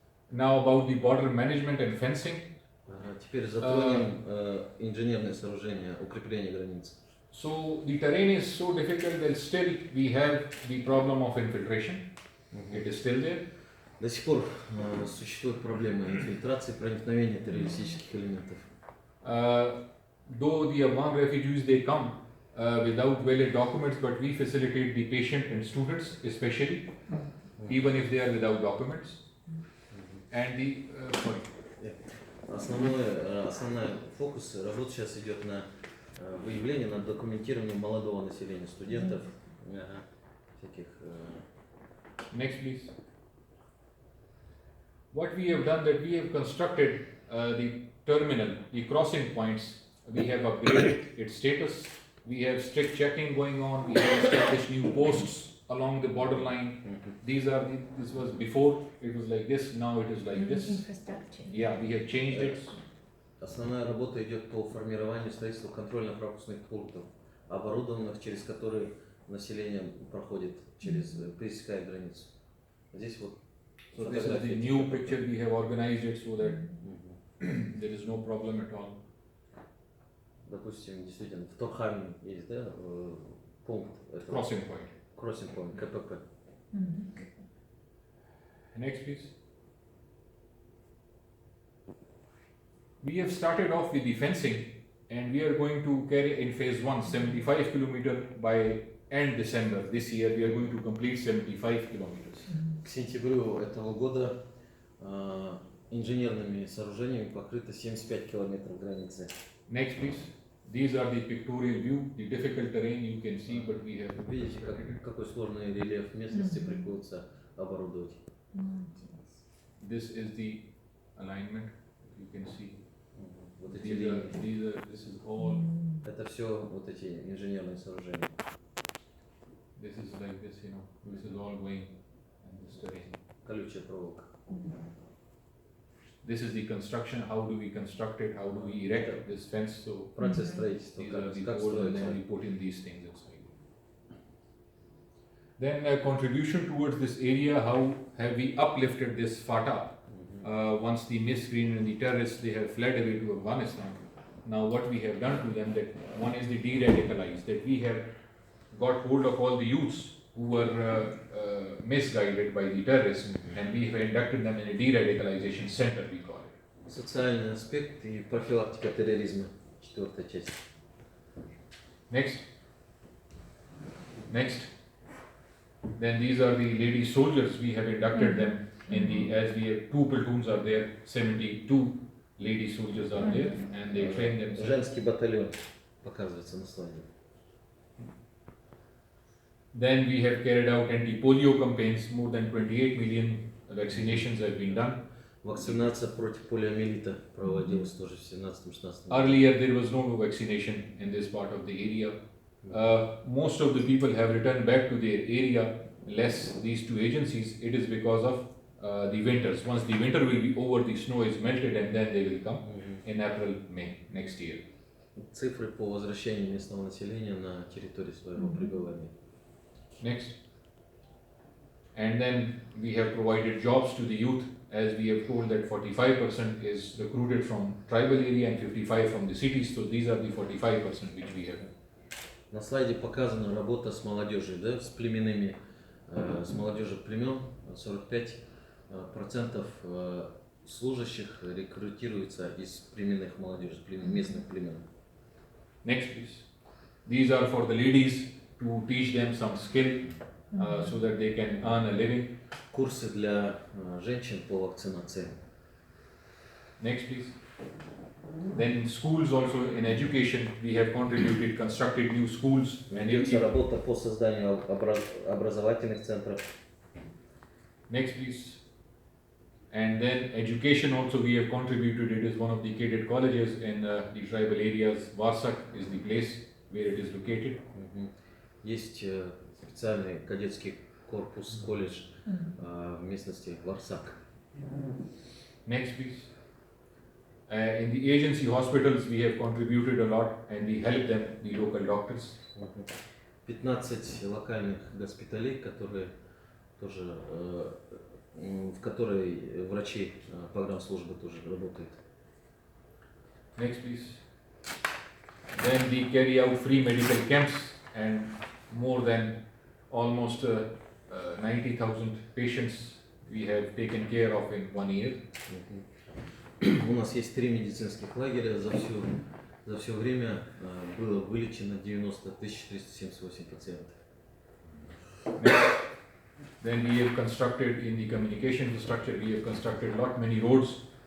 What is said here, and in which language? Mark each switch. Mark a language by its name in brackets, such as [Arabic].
[English] Now about the border management and fencing. [Russian] Теперь затронем инженерные сооружения, укрепление границ. [English] So the terrain is so difficult that still we have the problem of infiltration. It is still there. [Russian] До сих пор существует проблема инфильтрации, проникновения террористических элементов. [English] Though the Afghan refugees they come without valid documents, but we facilitate the patient and students especially, even if they are without documents. And the [Russian] Основной фокус работы сейчас идет на выявление, на документирование молодого населения, студентов, всяких. [English] Next, please. What we have done that we have constructed the terminal, the crossing points. We have upgraded its status. We have strict checking going on. We have established new posts along the borderline. This was before it was like this. Now it is like this. Infrastructure. Yeah, we have changed it. [Russian] Основная работа идет по формированию строительства контрольно-пропускных пунктов, оборудованных, через которые население проходит, пересекая границу. Здесь вот. [English] So this is the new picture. We have organized it so that there is no problem at all. [Russian] Допустим, действительно, в Торхаме есть, да, пункт. [English] Crossing point. Crossing point, КПП. Next, please. We have started off with the fencing, and we are going to carry in phase 1 75 kilometers by end December. This year we are going to complete 75 kilometers. [Russian] К сентябрю этого года инженерными сооружениями покрыто 75 километров границы. [English] Next, please. These are the pictorial view, the difficult terrain you can see, but we have. [Russian] Видите, какой сложный рельеф местности приходится оборудовать. [English] This is the alignment. You can see. [Russian] Вот эти линии. [English] This is all. [Russian] Это все вот эти инженерные сооружения. [English] This is like this, you know. This is all going in this terrain. [Russian] Колючая проволока. [English] This is the construction. How do we construct it? How do we erect this fence? So [Russian] Процесс строительства. [English] these are the [Russian] Как [English] poles, and then [Russian] строится. [English] we put in these things inside. Then a contribution towards this area. How have we uplifted this FATA? Once the miscreant and the terrorists they have fled away to Afghanistan. Now what we have done to them, that one is the de-radicalized, that we have got hold of all the youths who were misguided by the terrorists, and we have inducted them in a de-radicalization center, we call it. [Russian] Социальный аспект и профилактика терроризма. 4-я часть. [English] Next. Then these are the lady soldiers. We have inducted them in the, as we have 2 platoons are there, 72 lady soldiers are there, and they train themselves. [Russian] Женский батальон показывается на слайде. [English] Then we have carried out anti-polio campaigns. More than 28 million vaccinations have been done. [Russian] Вакцинация против полиомиелита проводилась тоже в 17-16 году. [English] Earlier there was no vaccination in this part of the area. Most of the people have returned back to their area, less these 2 agencies. It is because of the winters. Once the winter will be over, the snow is melted, and then they will come in April, May next year. [Russian] Цифры по возвращению местного населения на территорию своего пребывания. [English] Next. And then we have provided jobs to the youth, as we have told that 45% is recruited from tribal area and 55% from the cities. So these are the 45% which we have. [Russian] На слайде показана работа с молодежью, да, с племенными с молодежи племен, 45% служащих рекрутируются из племенных молодежи, местных племен. [English] Next, please. These are for the ladies to teach them some skill so that they can earn a living. [Russian] Курсы для женщин по вакцинации. [English] Next, please. Then schools also in education, we have contributed, constructed new schools. And [Russian] Ведется работа по созданию образовательных центров. [English] Next, please. And then education also we have contributed. It is one of the cadet colleges in the tribal areas. Varsak is the place where it is located. [Russian] Есть специальный кадетский корпус, колледж в местности Варсак. [English] Next, please. In the agency hospitals, we have contributed a lot and we help them, the local doctors. [Russian] 15 локальных госпиталей, которые тоже, в которой врачи погранслужбы тоже работают. [English] Next, please. Then we carry out free medical camps and more than almost 90,000 patients we have taken care of in 1 year. [Russian] У нас есть 3 медицинских лагеря. За все время было вылечено 90 378 пациентов. [English] Then we have constructed in the communication infrastructure, we have constructed many roads.